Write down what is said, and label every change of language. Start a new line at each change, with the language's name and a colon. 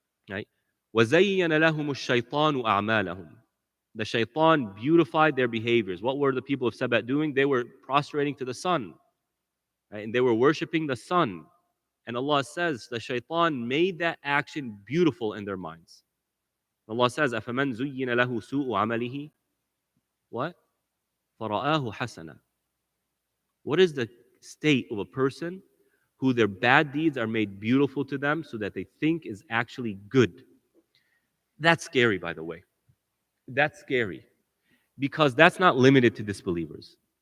English: Right?
Arabic: وَزَيَّنَ لَهُمُ الشَّيْطَانُ أَعْمَالَهُم.
English: The shaitan beautified their behaviors. What were the people of Saba doing? They were prostrating to the sun, right? And they were worshiping the sun. And Allah says the shaitan made that action beautiful in their minds. Allah says,
Arabic: أَفَمَنْ زُيِّنَ لَهُ سُوءُ عَمَلِهِ
English: what?
Arabic: فَرَآهُ حَسَنًا.
English: What is the state of a person who their bad deeds are made beautiful to them so that they think is actually good? That's scary, by the way. That's scary because that's not limited to disbelievers.